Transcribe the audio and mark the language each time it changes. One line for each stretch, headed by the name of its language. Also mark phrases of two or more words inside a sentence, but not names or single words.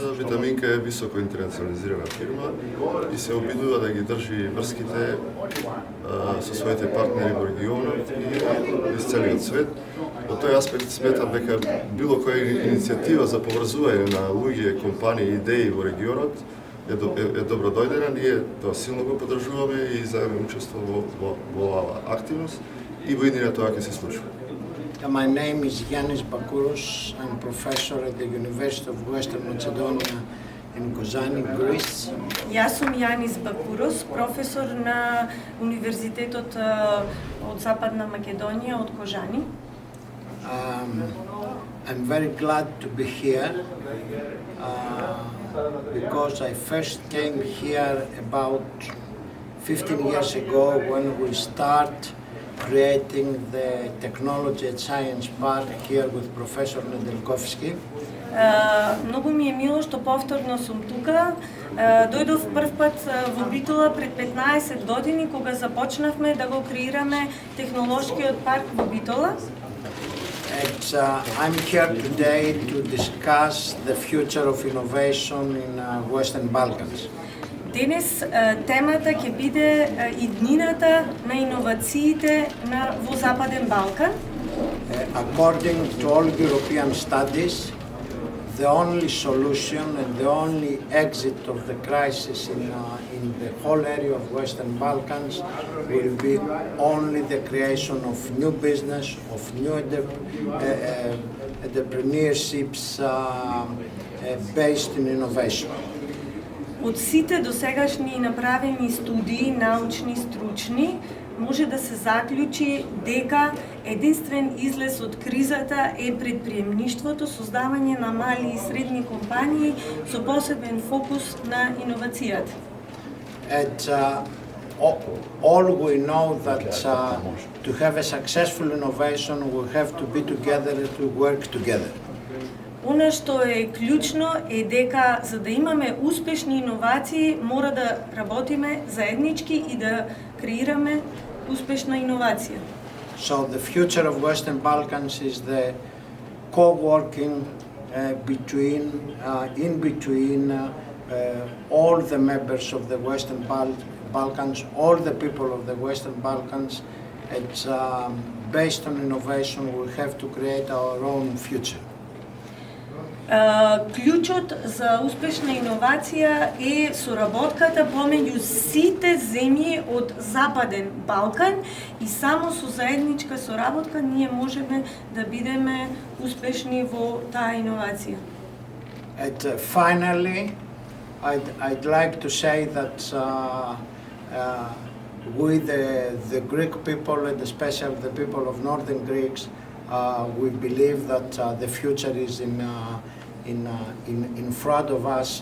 Macedonian: Витаминка е високо интернационализирана фирма и се обидува да ги држи врските со своите партнери во регионот и из целиот свет. Во тој аспект сметам дека било која иницијатива за поврзување на луѓе, компании, идеи во регионот е добро дојдена. Ние тоа силно го поддржуваме и заедно учествуваме во оваа активност и во иднина тоа ќе се случи.
English: My name is Yannis Bakouros. I'm professor at the University of Western Macedonia in Kozani, Greece.
Macedonian: Јас сум Јанис Бакурос, професор на Универзитетот од Западна Македонија од Кожани.
English: I'm very glad to be here because I first came here about 15 years ago when we start creating the Technology and Science Park here with Professor Nedeljkovski.
Macedonian: Многу ми е мило што повторно сум тука. Дојдов прв пат во Битола пред 15 години кога започнавме да го креираме технолошкиот парк во Битола.
English: I'm here today to discuss the future of innovation in Western Balkans.
Macedonian: Денес темата ќе биде иднината на иновациите во Западен Балкан.
English: According to all European studies, the only solution and the only exit of the crisis in the whole area of Western Balkans will be only the creation of new business, of new entrepreneurships based in innovation.
Macedonian: Од сите досегашни направени студии, научни, стручни, може да се заклучи дека единствен излез од кризата е предприемништвото, создавање на мали и средни компании со посебен фокус на иновацијата.
English: All we know that to have a successful innovation we have to be together and to work together.
Macedonian: Она што е клучно е дека за да имаме успешни иновации мора да работиме заеднички и да креираме успешна иновација.
English: So the future of Western Balkans is the co-working in between all the members of the Western Balkans, all the people of the Western Balkans. It's based on innovation. We have to create our own future.
Macedonian: Клучот за успешна иновација е соработката помеѓу сите земји од Западен Балкан и само со заедничка соработка ние можеме да бидеме успешни во таа иновација.
English: Finally, I'd like to say that we, the Greek people, and especially the people of Northern Greeks, we believe that the future is in front of us.